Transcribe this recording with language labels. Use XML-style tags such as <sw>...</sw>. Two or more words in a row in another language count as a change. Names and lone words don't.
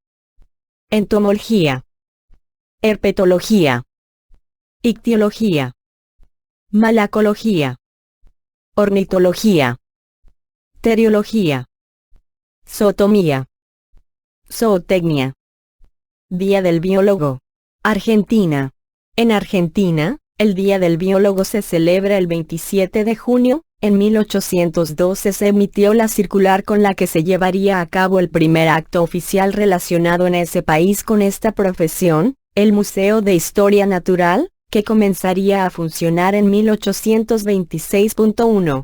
<es>Entomología. Herpetología. Ictiología. Malacología. Ornitología. Teriología. Zootomía. Zootecnia. Día del Biólogo. Argentina. En Argentina, el Día del Biólogo se celebra el 27 de junio. En 1812 se emitió la circular con la que se llevaría a cabo el primer acto oficial relacionado en ese país con esta profesión, el Museo de Historia Natural, que comenzaría a funcionar en 1826.1.</es>